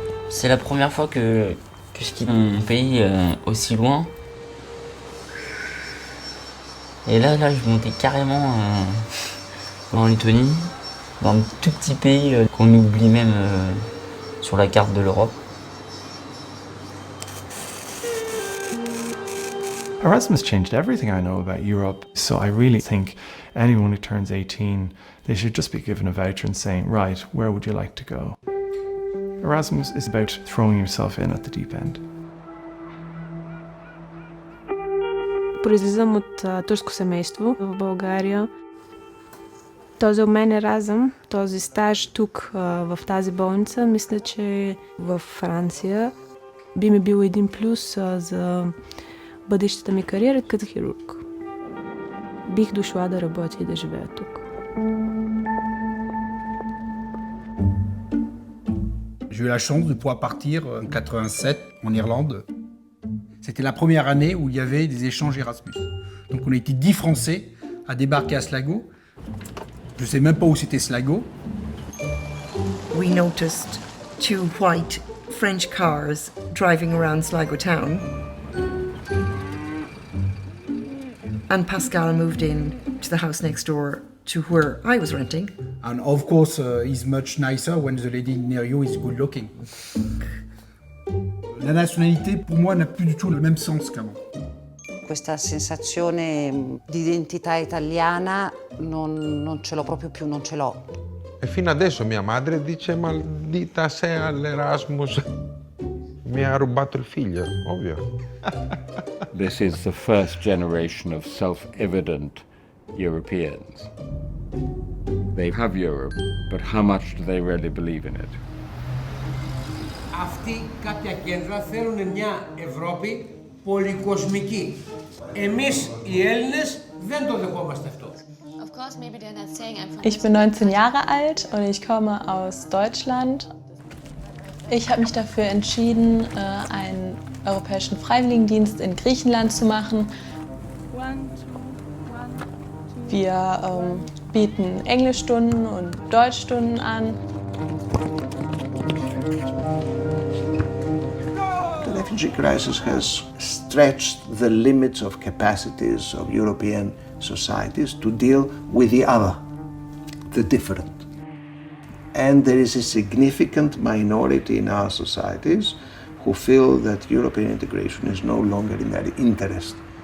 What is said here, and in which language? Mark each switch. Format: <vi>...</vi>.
<fr>C'est la première fois que puisqu'on pays aussi loin. Et là, je montais carrément en Lettonie, dans un tout petit pays qu'on oublie même sur la carte de l'Europe.</fr> <en>Erasmus changed everything I know about Europe, so I really think anyone who turns 18, they should just be given a voucher and saying, right, where would you like to go? Erasmus is about throwing yourself in at the deep end.</en> <bg>Произлизам от турско семейство в България. Този обмен Еразъм, този стаж тук в тази болница, мисля, че в Франция би ми бил един плюс за бъдещата ми кариера като хирург. Бих дошла да работя и да живея тук.</bg> <fr>J'ai eu la chance de pouvoir partir en 87 en Irlande. C'était la première année où il y avait des échanges Erasmus. Donc on a été 10 Français à débarquer à Sligo. Je ne sais même pas où c'était Sligo.</fr> <en>We noticed 2 white French cars driving around Sligo town. And Pascal moved in to the house next door to where I was renting. And of course, it's much nicer when the lady near you is good looking.</en> <fr>La nationalité, pour moi, n'a plus du tout le même sens qu'avant.</fr> <it>Questa sensazione di identità italiana non ce l'ho proprio più, non ce l'ho. E fino adesso mia madre dice maldita sei all'Erasmus. Mi ha rubato il figlio, ovvio.</it> <en>This is the first generation of self-evident Europeans. They have Europe, but how much do they really believe in it?</en> <el>Αυτοί κάποια κέντρα θέλουν μια Ευρώπη πολυκοσμική. Εμείς οι Έλληνες δεν το δεχόμαστε αυτό.</el> <de>Ich bin 19 Jahre alt und ich komme aus Deutschland. Ich habe mich dafür entschieden, einen europäischen Freiwilligendienst in Griechenland zu machen. Wir bieten Englischstunden und Deutschstunden an.</de> <en>The refugee crisis has stretched the limits of capacities of European societies to deal with the other, the different. And there is a significant minority in our societies who feel that European integration is no longer in their interest.</en>